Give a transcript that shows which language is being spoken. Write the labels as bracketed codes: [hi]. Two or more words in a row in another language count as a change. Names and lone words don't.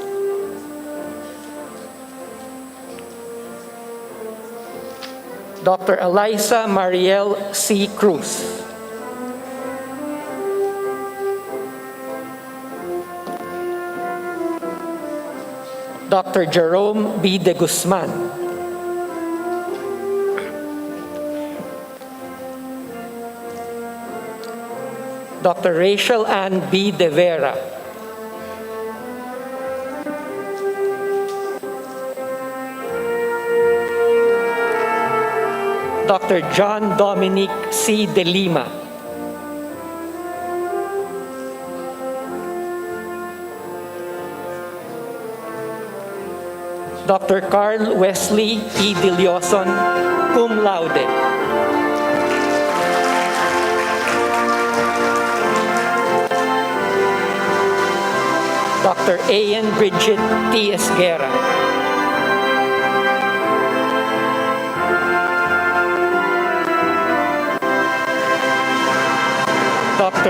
[en] Dr. Eliza Mariel C. Cruz. Dr. Jerome B. de Guzman. Dr. Rachel Ann B. de Vera. Dr. John Dominic C. de Lima. Dr. Carl Wesley E. Dilioson, cum laude. Dr. Ian Bridget T. Esguera. Dr.